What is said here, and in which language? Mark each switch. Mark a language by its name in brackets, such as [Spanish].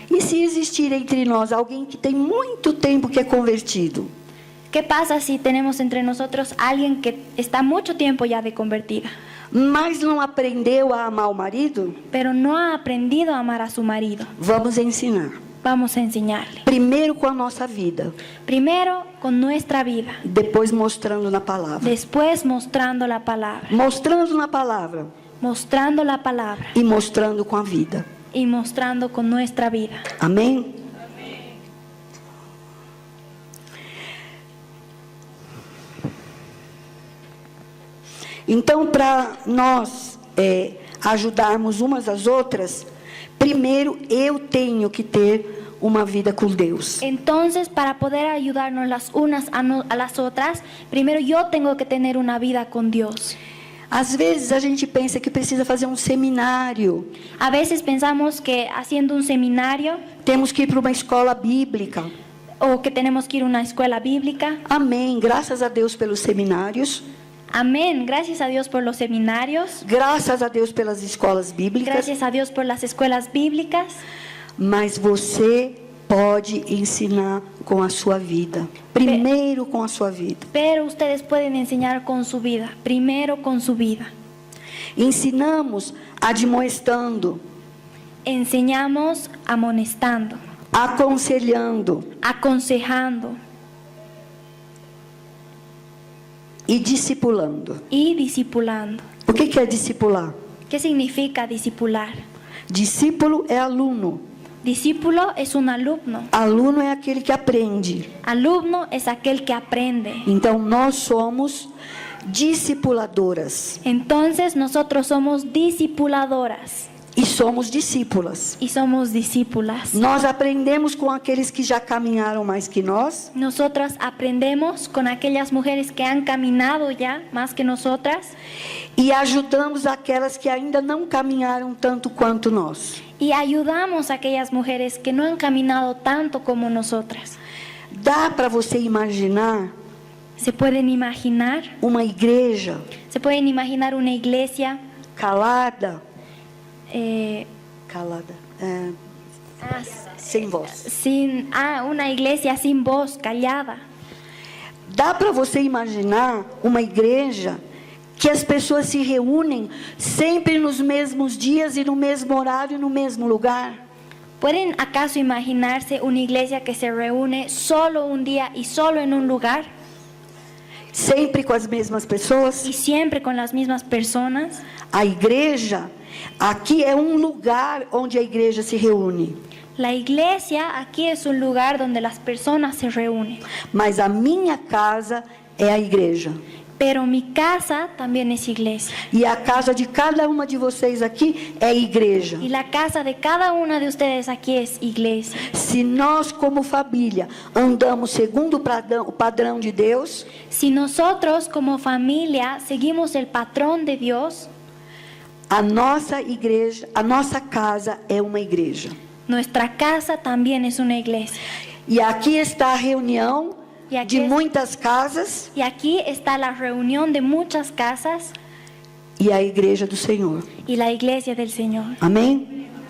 [Portuguese] E se existir entre nós alguém que tem muito tempo que é convertido, [Spanish] ¿Qué pasa si tenemos entre nosotros alguien que está mucho tiempo ya de convertida, [Portuguese] mas não aprendeu a amar o marido? [Spanish] pero no ha aprendido a amar a su marido? [Portuguese] Vamos ensinar. [Spanish] Vamos a enseñarle. [Portuguese] Primeiro com a nossa vida, [Spanish] Primero con nuestra vida, [Portuguese] depois mostrando na palavra. [Spanish] después mostrando la palabra, [Portuguese] Mostrando na palavra [Spanish] mostrando la palabra [Portuguese] e mostrando com a vida. [Spanish] y mostrando con nuestra vida. [Portuguese] Amém? Então, para nós ajudarmos umas às outras, primeiro eu tenho que ter uma vida com Deus. [Spanish] Entonces, para poder ayudarnos las unas a las otras, primero yo tengo que tener una vida con Dios. [Portuguese] Às vezes a gente pensa que precisa fazer um seminário, [Spanish] A veces pensamos que haciendo un seminario [Portuguese] temos que ir para uma escola bíblica. [Spanish] o que tenemos que ir a una escuela bíblica. [Portuguese] Amém. Graças a Deus pelos seminários, [Spanish] Amén. Gracias a Dios por los seminarios. [Portuguese] graças a Deus pelas escolas bíblicas, [Spanish] Gracias a Dios por las escuelas bíblicas. [Portuguese] mas você pode ensinar com a sua vida. Primeiro com a sua vida. [Spanish] Pero ustedes pueden enseñar con su vida. Primero con su vida. [Portuguese] Ensinamos admoestando, [Spanish] Enseñamos amonestando, [Portuguese] aconselhando [Spanish] aconsejando [Portuguese] e discipulando. [Spanish] y discipulando. [Portuguese] O que é discipular? [Spanish] ¿Qué significa discipular? [Portuguese] Discípulo é aluno. [Spanish] Discípulo es un alumno. [Portuguese] Aluno é aquele que aprende. [Spanish] Alumno es aquel que aprende. [Portuguese] Então nós somos discipuladoras [Spanish] Entonces nosotros somos discipuladoras [Portuguese] e somos discípulas. [Spanish] y somos discípulas. [Portuguese] Nós aprendemos com aqueles que já caminharam mais que nós [Spanish] Nosotras aprendemos con aquellas mujeres que han caminado ya más que nosotras [Portuguese] e ajudamos aquelas que ainda não caminharam tanto quanto nós. [Spanish] y ayudamos a aquellas mujeres que no han caminado tanto como nosotras. [Portuguese] Dá para você imaginar [Spanish] ¿Se pueden imaginar? [Portuguese] uma igreja [Spanish] ¿Se pueden imaginar una iglesia [Portuguese] calada, eh, ah, sem voz? [Spanish] una iglesia sin voz, callada? [Portuguese] Dá para você imaginar uma igreja que as pessoas se reúnem sempre nos mesmos dias e no mesmo horário e no mesmo lugar? [Spanish] ¿Pueden acaso imaginarse una iglesia que se reúne solo un día y solo en un lugar [Portuguese] Sempre com as mesmas pessoas? [Spanish] y siempre con las mismas personas? [Portuguese] A igreja, aqui é um lugar onde a igreja se reúne. [Spanish] La iglesia aquí es un lugar donde las personas se reúnen, [Portuguese] Mas a minha casa é a igreja. [Spanish] pero mi casa también es iglesia. [Portuguese] E a casa de cada uma de vocês aqui é igreja. [Spanish] Y la casa de cada una de ustedes aquí es iglesia. [Portuguese] Se nós, como família, andamos segundo o padrão de Deus, [Spanish] Si nosotros como familia seguimos el patrón de Dios, [Portuguese] a nossa igreja, a nossa casa é uma igreja. [Spanish] nuestra casa también es una iglesia. [Portuguese] E aqui está a reunião E aqui de es- muitas casas [Spanish] Y aquí está la reunión de muchas casas [Portuguese] e a igreja do Senhor. [Spanish] y la iglesia del Señor. [Portuguese] Amém?